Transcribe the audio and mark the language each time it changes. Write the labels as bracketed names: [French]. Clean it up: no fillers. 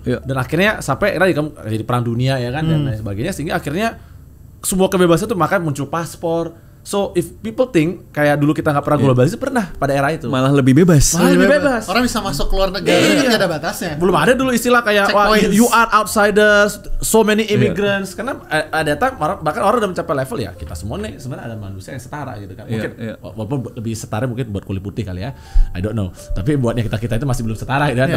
[Indonesian] Dan akhirnya sampai jadi perang dunia ya kan dan lain sebagainya, sehingga akhirnya semua kebebasan itu makanya muncul paspor. [English] So if people think [Indonesian] kayak dulu kita nggak pernah globalisasi, pernah pada era itu. Malah lebih bebas. Orang bisa masuk keluar negara, nggak ada batasnya. Belum ada dulu istilah kayak [English] you are outsiders, so many immigrants. [Indonesian] Karena ada bahkan orang udah mencapai level ya kita semua nih sebenarnya ada manusia yang setara gitu kan. Mungkin walaupun lebih setara mungkin buat kulit putih kali ya, [English] I don't know. [Indonesian] Tapi buatnya kita itu masih belum setara gitu kan.